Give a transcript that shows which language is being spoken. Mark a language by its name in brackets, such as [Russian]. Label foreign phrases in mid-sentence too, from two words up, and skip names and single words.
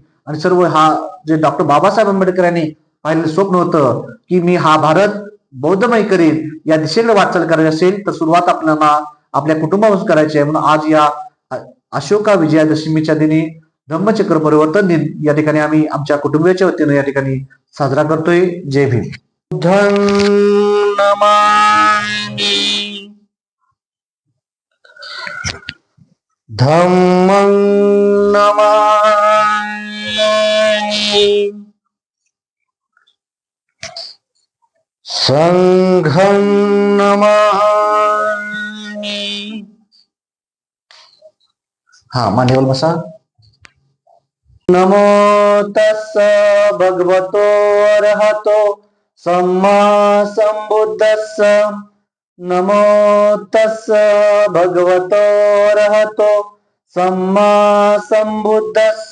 [Marathi] आणि सर्व हा जे डॉक्टर बाबासाहेब आंबेडकर यांनी पाहिलेलं स्वप्न होतं की मी हा भारत बौद्धमय करीन, या दिशेकडे वाटचाल करायची असेल तर सुरुवात आपल्याला आपल्या कुटुंबापासून करायची आहे. म्हणून आज या अशोका विजयादशमीच्या दिनी धम्मचक्र परिवर्तन दिन या ठिकाणी आम्ही आमच्या कुटुंबियाच्या वतीनं या ठिकाणी साजरा करतोय. जय भीम. [Pali] धम्मं नमामि, संघं नमामि. [Marathi] हा मान्यवर बसा. [Pali] नमो तस्स भगवतो अरहतो सम्मा संबुद्धस्स. नमो तस्स भगवतो अरहतो सम्मा संबुद्धस्स.